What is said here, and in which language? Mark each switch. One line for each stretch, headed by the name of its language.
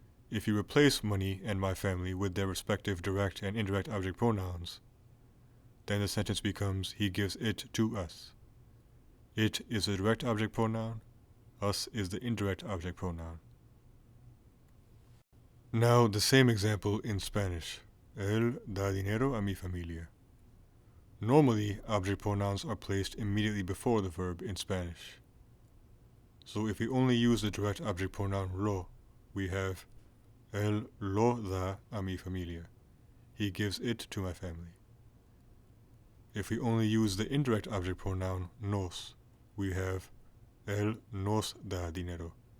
English: If you replace money and my family with their respective direct and indirect object pronouns, then the sentence becomes, he gives it to us. It is the direct object pronoun. Us is the indirect object pronoun. Now the same example in Spanish.
Spanish: Él da dinero a mi familia.
English: Normally, object pronouns are placed immediately before the verb in Spanish. So if we only use the direct object pronoun lo, we have
Spanish: Él lo da a mi familia.
English: He gives it to my family. If we only use the indirect object pronoun nos, we have
Spanish: Él nos da dinero.